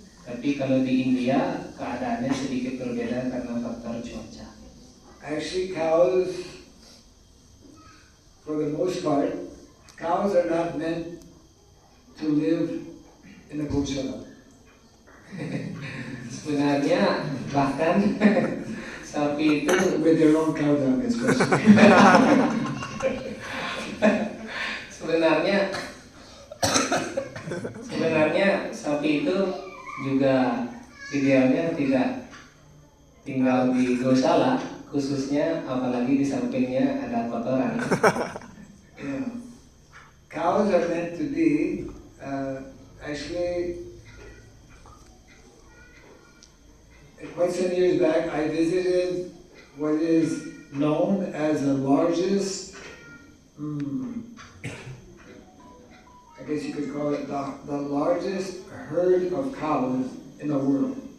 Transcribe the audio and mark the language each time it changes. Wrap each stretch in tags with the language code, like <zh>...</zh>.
<id>Tapi kalau di India keadaannya sedikit berbeda karena faktor cuaca.</id> <en>Actually, cows, for the most part, cows are not meant to live in a Goshala.</en> <id>Sebenarnya bahkan sapi itu</id> <en>With their own cow dung, especially.</en> <id>sebenarnya sapi itu juga idealnya tidak tinggal di gosala, khususnya apalagi di sampingnya ada kotoran.</id> <en>Yeah. Cows are meant to be, actually, quite some years back, I visited what is known as the largest, I guess you could call it the largest herd of cows in the world.</en>